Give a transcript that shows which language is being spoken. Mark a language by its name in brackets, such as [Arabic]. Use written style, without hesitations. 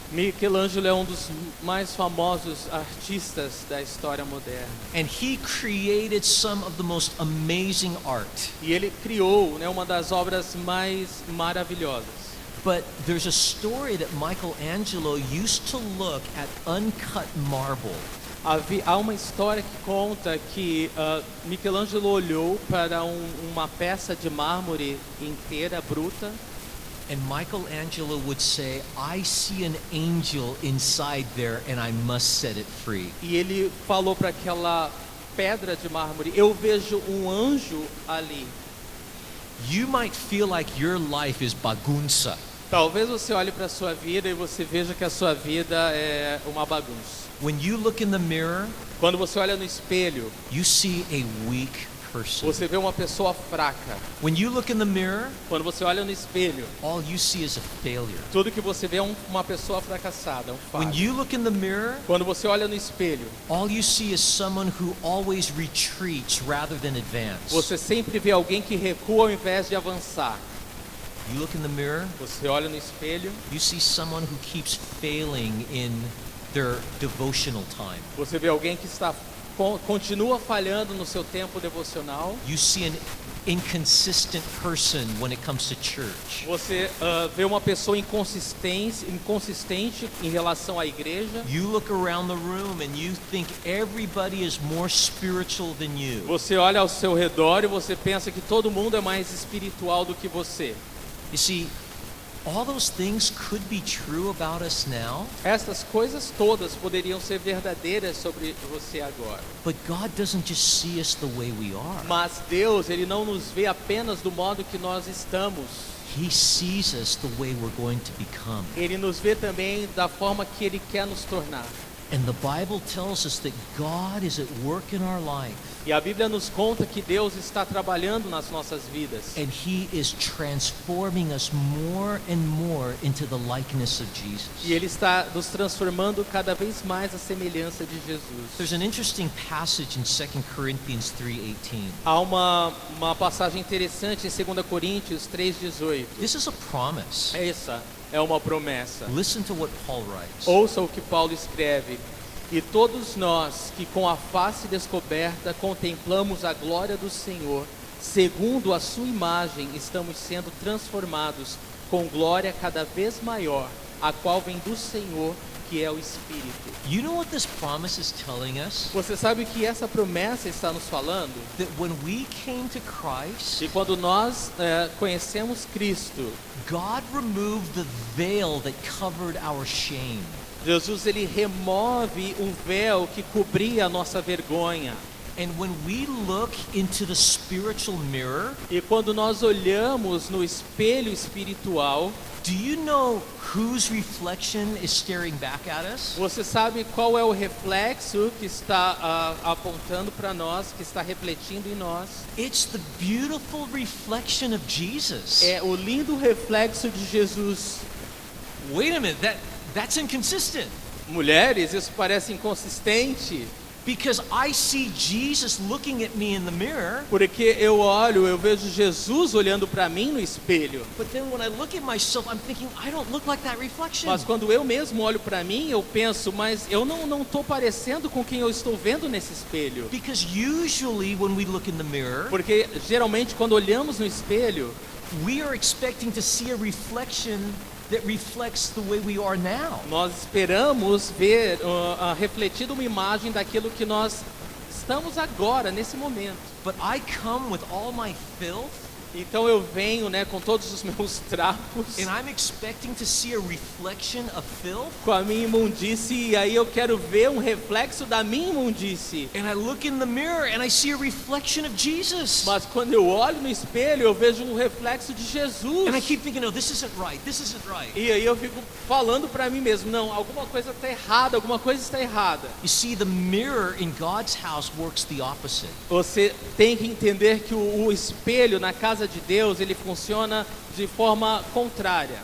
[Portuguese] Michelangelo é um dos mais famosos artistas da história moderna. [English] And he created some of the most amazing art. [Portuguese] E ele criou, uma das obras mais maravilhosas. [English] But there's a story that Michelangelo used to look at uncut marble. [Portuguese] Há uma história que conta que Michelangelo olhou para uma peça de mármore inteira, bruta. [English] And Michelangelo would say, "I see an angel inside there and I must set it free." [Portuguese] E ele falou para aquela pedra de mármore, eu vejo um anjo ali. [English] You might feel like your life is bagunça. [Portuguese] Talvez você olhe para a sua vida e você veja que a sua vida é uma bagunça. [English] When you look in the mirror, [Portuguese] Quando você olha no espelho, [English] you see a weak person. [Portuguese] você vê uma pessoa fraca. [English] When you look in the mirror, [Portuguese] Quando você olha no espelho, [English] all you see is a failure. [Portuguese] tudo que você vê é uma pessoa fracassada, um [English] When [Portuguese] falho. [English] you look in the mirror, [Portuguese] Quando você olha no espelho, [English] all you see is someone who always retreats rather than advance. [Portuguese] você sempre vê alguém que recua ao invés de avançar. [English] You look in the mirror, [Portuguese] Você olha no espelho, [English] you see someone who keeps failing in their devotional time. [Portuguese] você vê alguém que continua falhando no seu tempo devocional. [English] You see an inconsistent person when it comes to church. [Portuguese] Você vê uma pessoa inconsistente em relação à igreja. [English] You look around the room and you think everybody is more spiritual than you. [Portuguese] Você olha ao seu redor e você pensa que todo mundo é mais espiritual do que você. [English] You see, all those things could be true about us now, [Portuguese] Essas coisas todas poderiam ser verdadeiras sobre você agora. [English] but God doesn't just see us the way we are. [Portuguese] Mas Deus, ele não nos vê apenas do modo que nós estamos. [English] He sees us the way we're going to become. [Portuguese] Ele nos vê também da forma que ele quer nos tornar. [English] And the Bible tells us that God is at work in our life. [Portuguese] E a Bíblia nos conta que Deus está trabalhando nas nossas vidas. [English] And He is transforming us more and more into the likeness of Jesus. [Portuguese] E Ele está nos transformando cada vez mais à semelhança de Jesus. [English] There's an interesting passage in 2 Corinthians 3:18. [Portuguese] Há uma passagem interessante em 2 Coríntios 3:18. [English] This is a promise. [Portuguese] Essa é uma promessa. [English] Listen to what Paul writes. [Portuguese] Ouça o que Paulo escreve. E todos nós que com a face descoberta contemplamos a glória do Senhor, segundo a sua imagem, estamos sendo transformados com glória cada vez maior, a qual vem do Senhor, que é o Espírito. [English] You know what this promise is telling us? [Portuguese] Você sabe o que essa promessa está nos falando? [English] That when we came to Christ, [Portuguese] E quando nós conhecemos Cristo, [English] God removed the veil that covered our shame. [Portuguese] Jesus ele remove o véu que cobria a nossa vergonha. [English] And when we look into the spiritual mirror, [Portuguese] E quando nós olhamos no espelho espiritual, [English] do you know whose reflection is staring back at us? [Portuguese] você sabe qual é o reflexo que está apontando para nós, que está refletindo em nós? [English] It's the beautiful reflection of Jesus. [Portuguese] É o lindo reflexo de Jesus. [English] Wait a minute, that's inconsistent. [Portuguese] Mulheres, isso parece inconsistente, [English] Because I see Jesus looking at me in the mirror, [Portuguese] porque eu vejo Jesus olhando para mim no espelho. [English] but then when I look at myself, I'm thinking, I don't look like that reflection. [Portuguese] Mas quando eu mesmo olho para mim, eu penso, mas eu não estou parecendo com quem eu estou vendo nesse espelho. [English] Because usually when we look in the mirror, [Portuguese] Porque geralmente quando olhamos no espelho, [English] we are expecting to see a reflection that reflects the way we are now. [Portuguese] nós esperamos ver refletida uma imagem daquilo que nós estamos agora, nesse momento. [English] But I come with all my filth, [Portuguese] Então eu venho, com todos os meus trapos, [English] and I'm expecting to see a reflection of filth. [Portuguese] com a minha imundície, e aí eu quero ver um reflexo da minha imundície. [English] And I look in the mirror and I see a reflection of Jesus. [Portuguese] Mas quando eu olho no espelho, eu vejo um reflexo de Jesus. [English] And I keep thinking, no, this isn't right. This isn't right. [Portuguese] E aí eu fico falando para mim mesmo, não, alguma coisa está errada, alguma coisa está errada. [English] You see, the mirror in God's house works the opposite. [Portuguese] Você tem que entender que o espelho na casa de Deus, ele funciona de forma contrária.